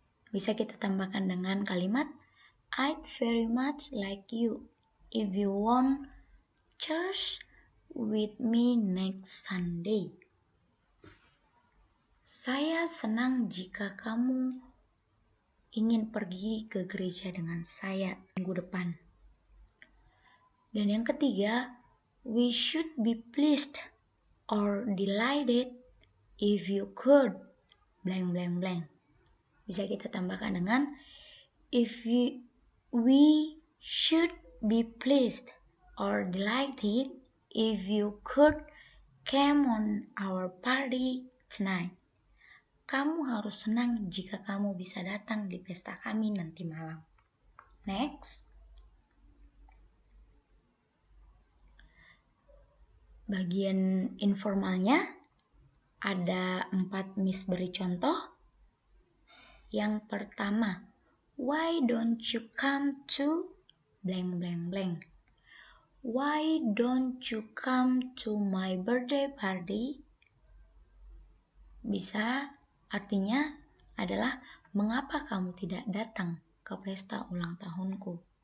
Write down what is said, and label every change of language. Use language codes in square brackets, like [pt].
[id] Bisa kita tambahkan dengan kalimat [en] I'd very much like you if you want church with me next Sunday. [id] Saya senang jika kamu ingin pergi ke gereja dengan saya minggu depan. Dan yang ketiga, [en] we should be pleased or delighted if you could blank blank blank. [id] Bisa kita tambahkan dengan [en] we should be pleased or delighted if you could come on our party tonight. [id] Kamu harus senang jika kamu bisa datang di pesta kami nanti malam. Next. Bagian informalnya ada 4 Miss beri contoh. Yang pertama, [en] why don't you come to blank blank blank? Why don't you come to my birthday party? [id] Bisa artinya adalah mengapa kamu tidak datang ke pesta ulang tahunku?